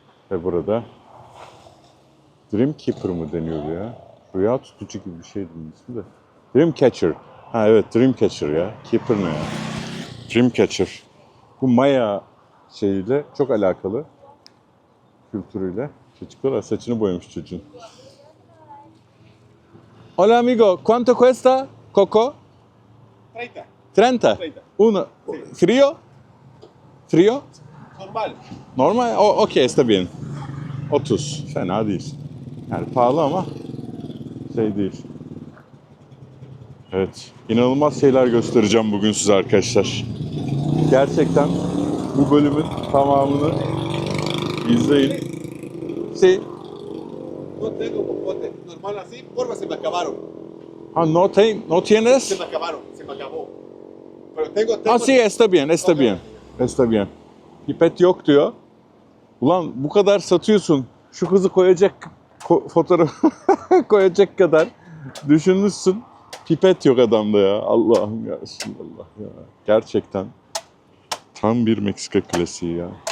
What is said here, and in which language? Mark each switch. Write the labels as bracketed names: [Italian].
[Turkish] Ve burada Dream Keeper mı deniyordu ya? Rüya tutucu gibi bir şeydi bunun ismi de. Dream Catcher. Ha evet Dream Catcher ya. Keeper ne ya? Dream Catcher. Bu Maya şeyiyle çok alakalı. Kültürüyle. Çocuklar saçını boyamış çocuğun. [Spanish] Hola amigo, ¿cuánto cuesta Coco? 30. 30. Uno. Frío? Frío? Normal. Normal? Okey, está bien. 30. [Turkish] Fena değil. Yani pahalı ama şey değil. Evet. İnanılmaz şeyler göstereceğim bugün size arkadaşlar. Gerçekten bu bölümün tamamını izleyin. [Spanish] Sí. No tengo popote. Normal así, porfa, se me acabaron. Ha, no tienes? Se me acabaron, se me acabó. Pero tengo. Ah, sí, está bien, está bien. Está bien. [Turkish] Pipet yok diyor. Ulan bu kadar satıyorsun. Şu kızı koyacak fotoğraf koyacak kadar düşünmüşsün. Pipet yok adamda ya. Allah'ım ya Resulallah ya. Gerçekten tam bir Meksika klasiği ya.